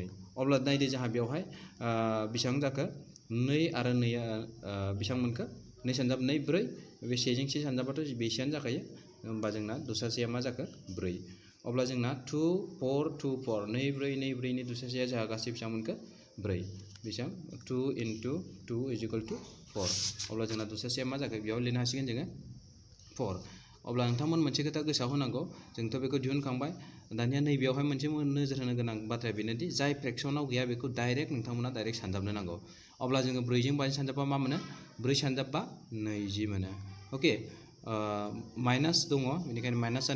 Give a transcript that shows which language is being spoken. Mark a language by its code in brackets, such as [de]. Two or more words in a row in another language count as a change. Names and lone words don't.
[brx] अब्ला नायदो जोंहा बेवहाय बेसेबां जाखो, 2 आरो 2 बेसेबां मोनखो 2 सानजाब 2 4 बे 1 जों 1 सानजाबाथ' बेसेयानो जाखायो होमबा जोंना दसासेया मा जाखो 4 अब्ला जोंना 2 4 2 4 2 4 2 4 नि दसासेया जोंहा गासै बेसेबां मोनखो 4 बेसेबां [en] 2 into 2 is equal to 4 [brx] अब्ला जोंना दसासेया मा जाखो बेयाव लिरनो हासिगोन जोङो 4 अब्ला नोंथांमोन मोनसे खोथा गोसोआव होनांगौ जोंथ' बेखौ दिहुनखांबाय दानिया नैबेयावहाय मोनसे नोजोर होनो गोनां बाथ्राया बेनोदि जाय फ्रेक्सनाव गैया बेखौ डाइरेक्ट नोंथांमोना डाइरेक्ट सानजाबनो नांगौ अब्ला जोङो 4 जों 5 सानजाबबा मा मोनो 4 सानजाबबा 20 मोनो ओके माइनास दङ बेनिखायनो [en] minus sign